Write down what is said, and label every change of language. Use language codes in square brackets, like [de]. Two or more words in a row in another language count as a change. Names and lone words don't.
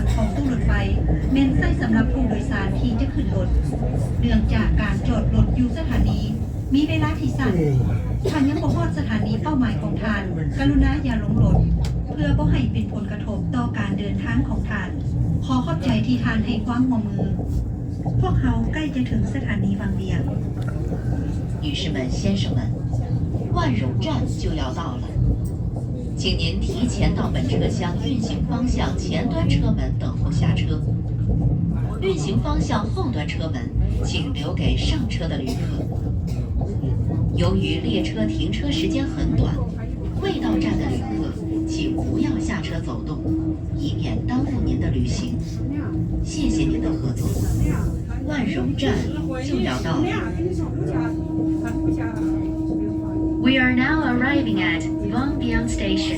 [lo] ຂອງຕູ້ລົດໄຟເນັ້ນໃສ່ສຳລັບຜູ້ໂດຍສານທີ່ຈະຂຶ້ນລົດເນື່ອງຈາກການຈອດລົດຢູ່ສະຖານີມີເວລາທີ່ສັ້ນທ່ານຍັງບໍ່ຮອດສະຖານີເປົ້າໝາຍຂອງທ່ານກະລຸນາຢ່າລົງລົດເພື່ອບໍ່ໃຫ້ເປັນຜົນກະທົບຕໍ່ການເດີນທາງຂອງທ່ານຂໍຂອບໃຈທີ່ທ່ານໃຫ້ຄວາມຮ່ວມມືພວກເຂົາໃກ້ຈະເຖິງສະຖານີບາງວຽງ [zh] 女士们、先生们，万荣站就要到了，请您提前到本车厢运行方向前端车门等候下车。运行方向后端车门，请留给上车的旅客。由于列车停车时间很短，未到站的旅客请不要下车走动，以免耽误您的旅行。谢谢您的合作。万荣站就要到了。 [en] We are now arriving at Luang Station.